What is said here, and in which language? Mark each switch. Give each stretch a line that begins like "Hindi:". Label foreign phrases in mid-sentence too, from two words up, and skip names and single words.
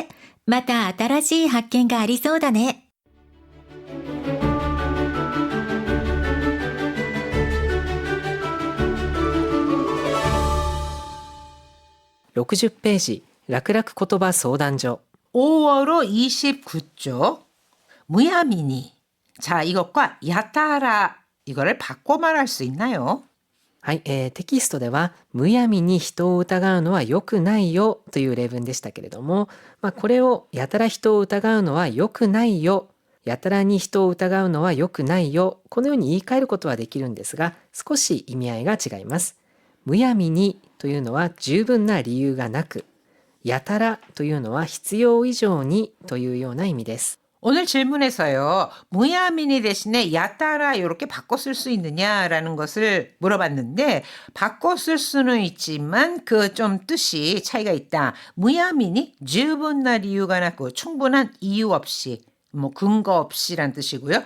Japanese: また新しい発見がありそうだね。 60ページ、楽々言葉相談所。
Korean: 5월호 29쪽 무야미니. 자, 이것과 야타라 이거를 바꿔 말할 수 있나요?
Japanese: はい、テキストではむやみに人を疑うのは良くないよという例文でしたけれども、これをやたら人を疑うのは良くないよ、やたらに人を疑うのは良くないよ、このように言い換えることはできるんですが、少し意味合いが違います。むやみにというのは十分な理由がなく、やたらというのは必要以上にというような意味です。
Korean: 오늘 질문에서요. 무야미니 대신에 야따라 이렇게 바꿔 쓸 수 있느냐라는 것을 물어봤는데 바꿔 쓸 수는 있지만 그 좀 뜻이 차이가 있다.
Japanese: むやみに十分な理由がなく
Korean: 충분한 이유 없이 뭐 근거 없이란 뜻이고요.